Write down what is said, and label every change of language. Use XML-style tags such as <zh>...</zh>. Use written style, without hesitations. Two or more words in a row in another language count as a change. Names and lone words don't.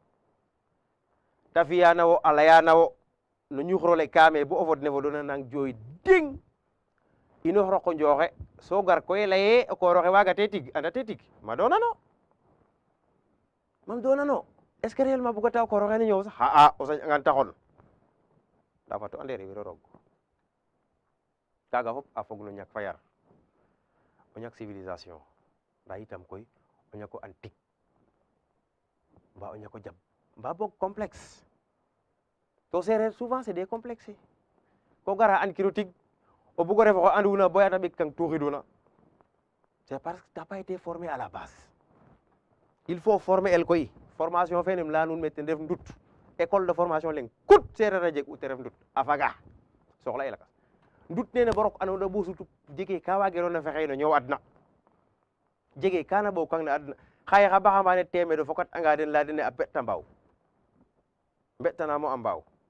<srr>ta fi'ana wo a layana wo no ñuxrole kaame bo o fod ne fodona nang jooy ding inoox roko njooxe so gar koy laye o koor oxe waagate tig andate tig ma doonano mam doonano</srr> <fr>est ce que réellement</fr> <srr>bugata o koor oxe ne ñoow sax xa'a o sañangan ta xon nda fato ande rewiro roog kaaga fop a fog no ñak fa yar o ñak civilisation nda itam koy o ñako an tig mba o ñako jab mba boog complexe to sereer</srr> <fr>souvent c'est des complexes</fr> <srr>ko gara an kiro tig o bugo ref oxe anduna boya ta ɓek kang tuxiduna</srr> <fr>c'est parce que t'as pas été formé à la base il faut former</fr> <srr>el koy formation fe nem leya nuun me ten ref ndut</srr> <fr>école de formation</fr> <srr>leng kut sereer a jeg u te ref ndut a faga soxla e lakas ndut nene bo rok andona bo sutu jege ka wagerona fexey no ñoow adna jege kana ɓokang na adna xaye xa baxambane temedo fokat anga den leya dene a beɗta mbaaw mbeɗtanamo a mbaaw</srr>